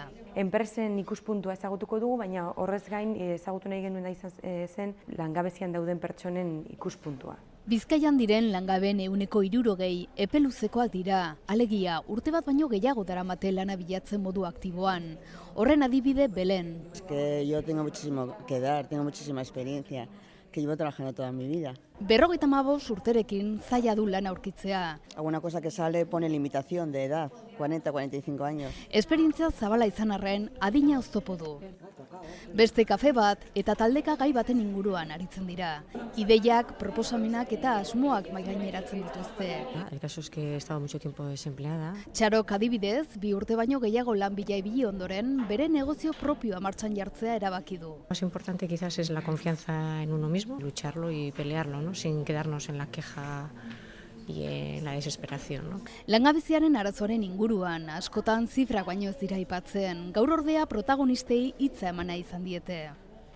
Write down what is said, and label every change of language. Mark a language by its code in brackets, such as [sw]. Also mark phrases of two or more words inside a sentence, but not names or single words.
[eu] Enpresen ikuspuntua ezagutuko dugu, baina horrez gain ezagutu nahi genuen da izan zen langabezian dauden pertsonen ikuspuntua. Bizkaian diren langabeen 60% epe luzekoak dira, alegia urte bat baino gehiago daramate lana bilatzen modu aktiboan. Horren adibide Belen. [es] Es que yo tengo muchísimo que dar, tengo muchísima experiencia, que llevo trabajando toda mi vida. [eu] 55 urterekin zaila du lan aurkitzea. [es] Alguna cosa que sale pone limitación de edad, 40-45 años. [eu] Esperientzia zabala izan arren adina oztopo du. Beste kafe bat eta taldeka gai baten inguruan aritzen dira. Ideiak, proposamenak eta asmoak mahaigaineratzen dituzte. [es] El caso es que he estado mucho tiempo desempleada. [eu] Txarok adibidez, 2 urte baino gehiago lan bila ibili ondoren, bere negozio propioa martxan jartzea erabaki du. [es] Lo más importante quizás es la confianza en uno mismo, lucharlo y pelearlo, ¿no? Sin quedarnos en la queja y en la desesperación, ¿no? [eu] Langabeziaren arazoaren inguruan, askotan zifrak baino ez dira aipatzen, gaur ordea protagonistei hitza emana izan diete.